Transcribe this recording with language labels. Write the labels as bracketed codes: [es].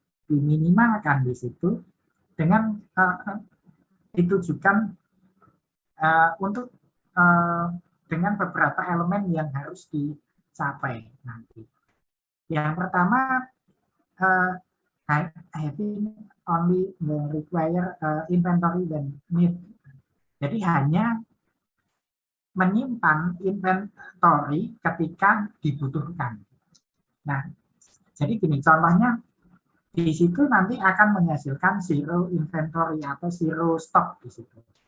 [id] diminimalkan di situ dengan ditujukan untuk dengan beberapa elemen yang harus dicapai nanti. Yang pertama, [en] having only require inventory when need. [id] Jadi hanya menyimpan inventory ketika dibutuhkan. Nah, jadi gini, contohnya di situ nanti akan menghasilkan zero inventory atau zero stock di situ.